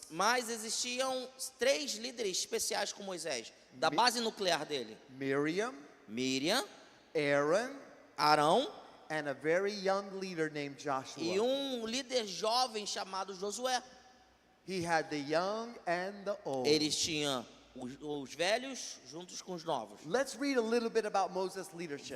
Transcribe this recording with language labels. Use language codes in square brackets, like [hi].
[pt] Mas existiam 3 líderes especiais com Moisés, da base nuclear dele: [en] Miriam, [pt] Miriam, [en] Aaron, [pt] Arão [en] and a very young leader named [pt] e [en] Joshua. [pt] líder jovem chamado Josué. [en] He had the young and the old. [pt] Eles tinham os velhos juntos com os novos. [en] Let's read a little bit about Moses' leadership.